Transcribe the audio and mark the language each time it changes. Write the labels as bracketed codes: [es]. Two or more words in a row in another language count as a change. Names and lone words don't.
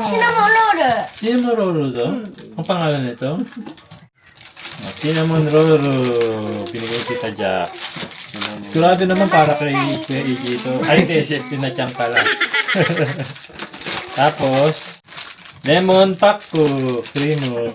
[ja] シナモンロール。 [en] Cinnamon roll [tl] to? Ang pangalan nito? [en] Cinnamon roll. [tl] Pinigay kita Jack. Sigurado naman para kay Kuya Iggy ito. Ay, hindi. Chef Tinachang pala. Tapos, lemon paku. Cream.